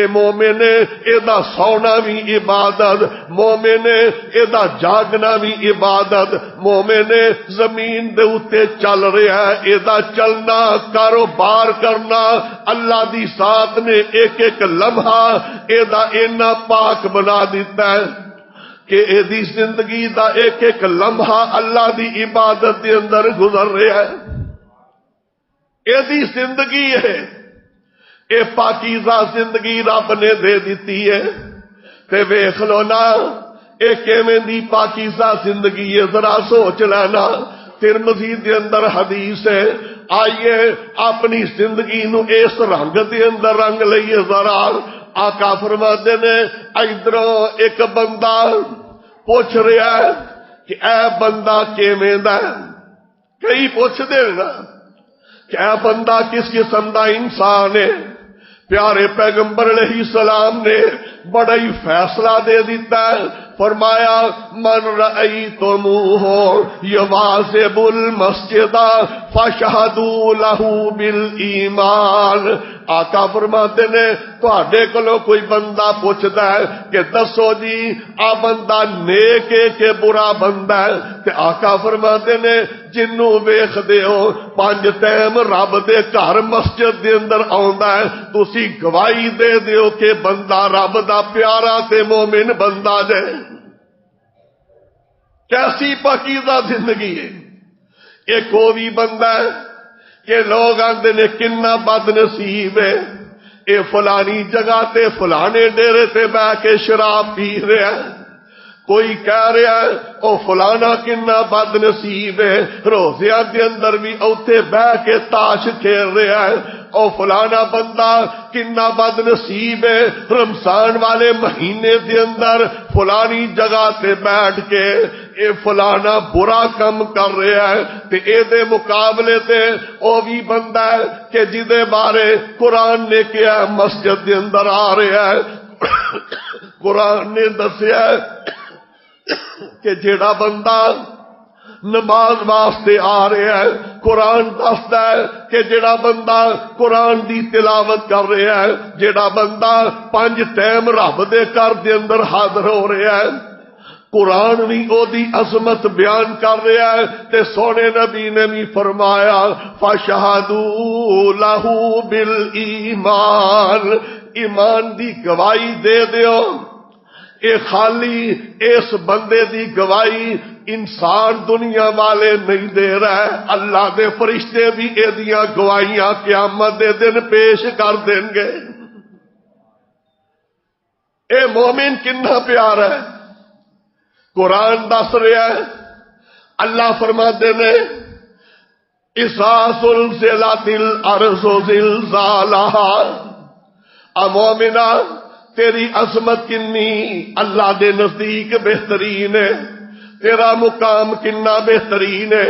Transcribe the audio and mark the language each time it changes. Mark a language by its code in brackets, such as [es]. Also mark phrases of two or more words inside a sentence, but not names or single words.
[pa] مومن اے دا سونا بھی عبادت، مومن اے دا جاگنا بھی عبادت، مومن زمین دے اتے چل رہا ہے اے دا چلنا کاروبار کرنا اللہ دی ذات نے ایک ایک لمحہ اے دا اینا پاک بنا دیتا ہے کہ اے دی زندگی دا ایک ایک لمحہ اللہ دی عبادت دے اندر گزر رہا ہے۔ اے دی زندگی ہے، اے پاکیزہ زندگی رب نے دے دیتی ہے تے ویکھ لو نا اے کیویں دی پاکیزہ زندگی ہے، ذرا سوچ لینا۔ ترمذی دے اندر حدیث ہے، آئیے اپنی زندگی نو اس رنگ دے اندر رنگ لئیے ذرا۔ آقا فرماتے نے ادھروں ایک بندہ پوچھ رہا ہے کہ اے بندہ کیویں دا ہے، کئی پوچھ دے نا کہ اے بندہ کس قسم دا انسان ہے۔ پیارے پیغمبر [ar] علیہ السلام [pa] نے بڑا ہی فیصلہ دے دیتا ہے، فرمایا [ar] من رأیتموہ یواظب المسجد فاشہدوا لہ بالایمان۔ [pa] آقا فرماتے نے تہاڈے کولوں کوئی بندہ پوچھدا ہے کہ دسو جی آ بندہ نیک ہے کہ برا بندہ ہے، تے آقا فرماتے نے جنوں ویکھدے ہو 5 ٹائم رب دے گھر مسجد دے اندر آوندا ہے، تسی گواہی دے دیو کہ بندہ رب دا پیارا تے مومن بندہ جے۔ [ur] کیسی پاکیزہ زندگی ہے۔ [pa] ایک وہ بھی بندہ ہے کہ لوگ آندے نے کنا بد نصیب ہے، اے فلانی جگہ تے فلانے ڈیرے تے بہ کے شراب پی رہا ہے، کوئی کہہ رہا ہے او فلانا کنا بد نصیب ہے، روزیاں دے اندر بھی اوتے بہ کے تاش کھیل رہا ہے، او فلانا بندہ کنا بد نصیب ہے، رمضان والے مہینے دے اندر فلانی جگہ تے بیٹھ کے اے فلانا برا کم کر رہا ہے، تے اے دے مقابلے تے او بھی بندہ ہے کہ جدے بارے قرآن نے کیا مسجد دے اندر آ رہا ہے۔ قرآن نے دسیا ہے کہ جیڑا بندہ نماز واسطے آ رہا ہے، قرآن دستا ہے کہ جیڑا بندہ قرآن دی تلاوت کر رہا ہے، جیڑا بندہ 5 ٹائم رب دے گھر دے اندر حاضر ہو رہا ہے، قرآن بھی او دی عظمت بیان کر رہا ہے، تے سونے نبی نے بھی فرمایا [ar] فَشَهَدُوا لَهُ بِالْإِيمَانِ، [pa] ایمان دی گواہی دے دیو۔ اے خالی اس بندے دی گواہی انسان دنیا والے نہیں دے رہے، اللہ دے فرشتے بھی اے دیاں گواہیاں قیامت دے دن پیش کر دیں گے۔ اے مومن کنا پیارا ہے، قرآن دس رہا ہے اللہ فرماتے نے [ar] اذا زلزلت الارض زلزالہا، [pa] مومنا تیری عظمت کنی اللہ دے نزدیک بہترین ہے، تیرا مقام کنا بہترین ہے۔